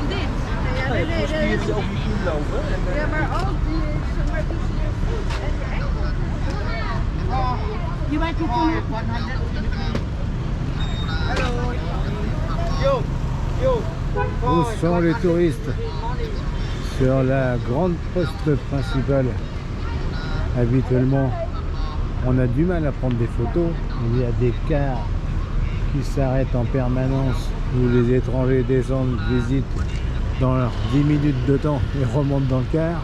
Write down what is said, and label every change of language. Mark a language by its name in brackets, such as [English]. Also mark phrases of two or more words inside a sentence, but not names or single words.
[Dutch] Dit? Ja, nee, nee, nee. Spier die over je knie lopen. Ja, maar ook die, zeg maar, tussen je voet en je enkel. Je maakt je voet. Hallo. Yo, yo. [French] Où sont les touristes? Sur la grande poste principale. Habituellement, on a du mal à prendre des photos. Il y a des cars qui s'arrêtent en permanence où les étrangers descendent, visitent dans leurs 10 minutes de temps et remontent dans le car.